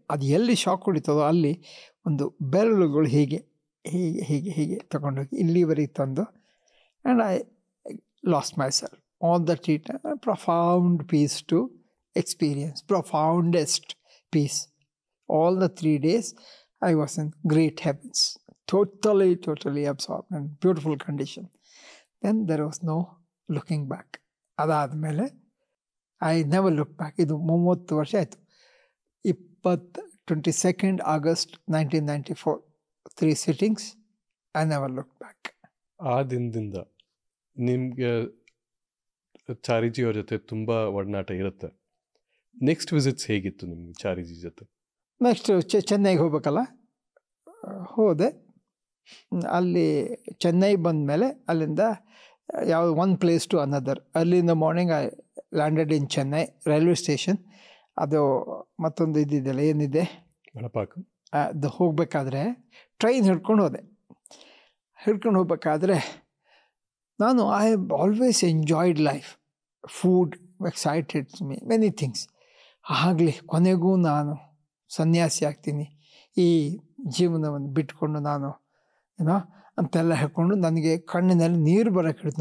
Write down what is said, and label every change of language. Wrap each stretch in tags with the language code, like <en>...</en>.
<kn>ಅದು ಎಲ್ಲಿ ಶಾಕ್ ಹೊಡಿತದೋ ಅಲ್ಲಿ ಒಂದು ಬೆರಳುಗಳು ಹೀಗೆ ಹೀಗೆ ಹೀಗೆ ಹೀಗೆ ತಗೊಂಡೋಗಿ ಇಲ್ಲಿವರೆಗೆ ತಂದು,</kn> <en>And I lost my self. All the treatment, profound peace to experience, profoundest peace. All the 3 days I was in great heavens, totally absorbed in beautiful condition. Then there was no looking back.</en> <kn>ಅದಾದಮೇಲೆ</kn> <en>I never look back.</en> <kn>ಇದು 30 ವರ್ಷ ಆಯಿತು.</kn> <en>22nd August 1994, 3 sittings. I never look back.</en> <kn>ಆ ದಿನದಿಂದ ನಿಮಗೆ ಚಾರಿಜಿಯವ್ರ ಜೊತೆ ತುಂಬ ಒಡನಾಟ ಇರುತ್ತೆ. ನೆಕ್ಸ್ಟ್ ವಿಸಿಟ್ಸ್ ಹೇಗಿತ್ತು ನಿಮ್ಗೆ ಚಾರಿಜಿ ಜೊತೆ? ನೆಕ್ಸ್ಟ್ ಚೆನ್ನೈಗೆ ಹೋಗ್ಬೇಕಲ್ಲ, ಹೋದೆ. ಅಲ್ಲಿ ಚೆನ್ನೈ ಬಂದಮೇಲೆ ಅಲ್ಲಿಂದ</kn> <en>one place to another. Early in the morning I landed in Chennai railway station.</en> <kn>ಅದು ಮತ್ತೊಂದು ಇದ್ದಿದ್ದೆಲ್ಲ ಏನಿದೆ ಅದು ಹೋಗಬೇಕಾದ್ರೆ ಟ್ರೈನ್ ಹಿಡ್ಕೊಂಡು ಹೋಗ್ಬೇಕಾದ್ರೆ ನಾನು</kn> <en>I have always enjoyed life. Food excited me, many things.</en> <kn>ಆಗಲಿ ಕೊನೆಗೂ ನಾನು ಸನ್ಯಾಸಿ ಆಗ್ತೀನಿ, ಈ ಜೀವನವನ್ನು ಬಿಟ್ಕೊಂಡು ನಾನು ಏನೋ ಅಂತೆಲ್ಲ ಹೇಳ್ಕೊಂಡು ನನಗೆ ಕಣ್ಣಿನಲ್ಲಿ ನೀರು ಬರೋಕ್ಕೆ ಹಿಡಿತು.</kn>